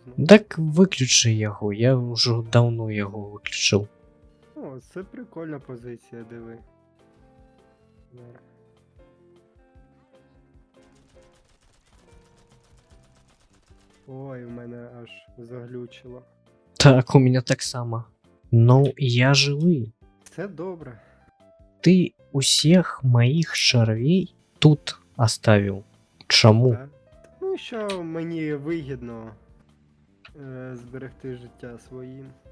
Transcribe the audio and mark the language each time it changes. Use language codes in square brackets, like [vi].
[be] Так выключы яго, я ўжо даўно яго выключыў. [uk] Це прикольна позиція, диви. Ой, у мене аж заглючило. [be] Так, у меня так само. Ну, я жывы. [uk] Це добре. [be] Ты усіх маіх чарвей тут оставіў. Чаму? Так. [uk] Ну, що мені вигідно зберегти життя своїм.